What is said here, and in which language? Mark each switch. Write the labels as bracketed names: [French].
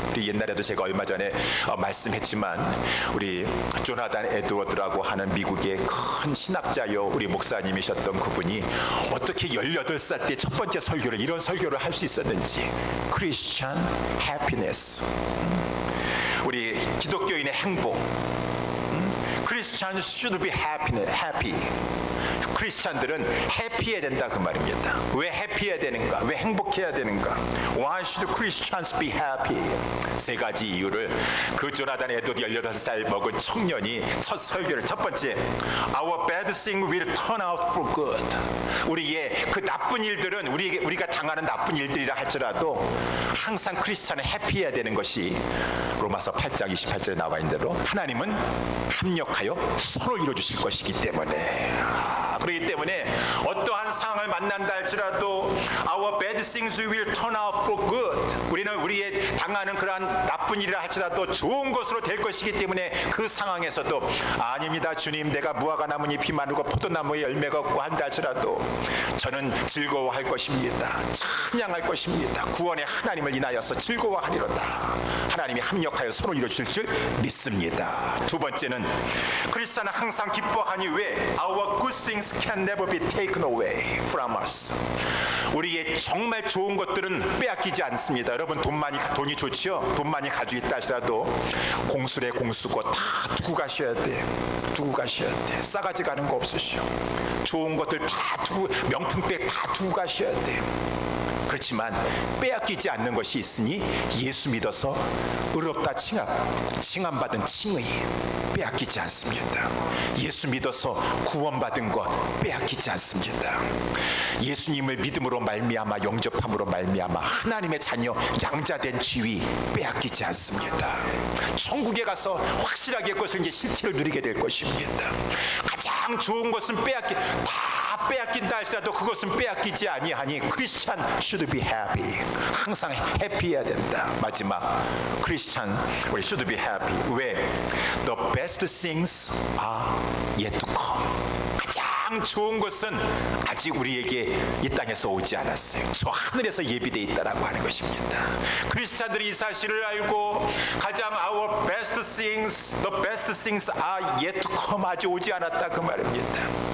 [Korean] 우리 옛날에도 제가 얼마 전에 말씀했지만 우리 조나단 에드워드라고 하는 미국의 큰 신학자요 우리 목사님이셨던 그분이 어떻게 18살 때 첫 번째 설교를 이런 설교를 할 수 있었는지, 크리스천 해피니스, 우리 기독교인의 행복, [English] Christians should be happy. [Korean] 크리스찬들은 해피해야 된다 그 말입니다. 왜 해피해야 되는가? 왜 행복해야 되는가? [English] Why should Christians be happy? [Korean] 세 가지 이유를 그 조나단 에드워드 18살 먹은 청년이 첫 설교를 첫 번째, [English] Our bad thing will turn out for good. [Korean] 우리의 그 나쁜 일들은 우리가 당하는 나쁜 일들이라 할지라도 항상 크리스찬은 해피해야 되는 것이 로마서 8장 28절에 나와 있는 대로 하나님은 합력하여 선을 이루어주실 것이기 때문에, 그렇기 때문에 어떠한 상황을 만난다 할지라도 [English] Our bad things will turn out for good. [Korean] 우리는 우리의 당하는 그러한 나쁜 일이라 할지라도 좋은 것으로 될 것이기 때문에 그 상황에서도 아닙니다 주님, 내가 무화과 나뭇잎이 마르고 포도나무에 열매가 없고 한다 할지라도 저는 즐거워할 것입니다. 찬양할 것입니다. 구원의 하나님을 인하여서 즐거워하리로다. 하나님이 합력하여 선을 이루어줄 줄 믿습니다. 두 번째는 크리스찬은 항상 기뻐하니 왜? [English] Our good things can never be taken away from us. [Korean] 우리의 정말 좋은 것들은 빼앗기지 않습니다. 여러분 돈이 좋지요? 돈 많이 가지고 있다 하시라도 공수래 공수고 다 두고 가셔야 돼. 두고 가셔야 돼. 싸가지 가는 거 없으시오. 좋은 것들 다 두고, 명품백 다 두고 가셔야 돼. 그렇지만 빼앗기지 않는 것이 있으니 예수 믿어서 의롭다 칭함받은 칭의 빼앗기지 않습니다. 예수 믿어서 구원받은 것 빼앗기지 않습니다. 예수님을 믿음으로 말미암아 영접함으로 말미암아 하나님의 자녀 양자된 지위 빼앗기지 않습니다. 천국에 가서 확실하게 그것을 이제 실체를 누리게 될 것입니다. 가장 좋은 것은 다 빼앗긴다 할지라도 그것은 빼앗기지 아니하니 크리스찬 [English] should be happy. [Korean] 항상 해피해야 된다. 마지막, 크리스찬 우리 [English] should be happy. [Korean] 왜? [English] The best things are yet to come. [Korean] 가장 좋은 것은 아직 우리에게 이 땅에서 오지 않았어요. 저 하늘에서 예비되어 있다라고 하는 것입니다. 크리스찬들이 이 사실을 알고 가장 [English] our best things, the best things are yet to come, [Korean] 아직 오지 않았다 그 말입니다.